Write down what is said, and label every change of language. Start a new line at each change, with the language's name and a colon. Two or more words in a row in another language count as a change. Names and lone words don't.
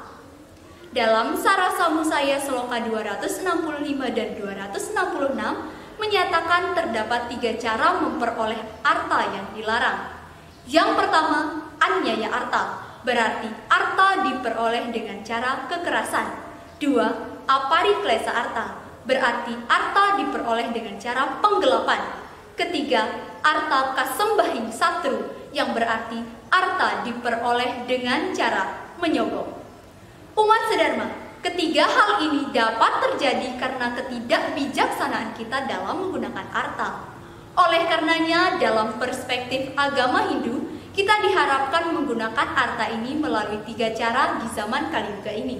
Indonesian: Dalam Sarasa Musaya Sloka 265 dan 266 menyatakan terdapat 3 cara memperoleh arta yang dilarang. Yang pertama, anyaya arta, berarti arta diperoleh dengan cara kekerasan. 2. Apariklesa arta, berarti arta diperoleh dengan cara penggelapan. Ketiga, arta kasembahing satru, yang berarti arta diperoleh dengan cara menyogok. Umat sedharma, ketiga hal ini dapat terjadi karena ketidakbijaksanaan kita dalam menggunakan arta. Oleh karenanya, dalam perspektif agama Hindu, kita diharapkan menggunakan arta ini melalui 3 cara di zaman Kali Yuga ini.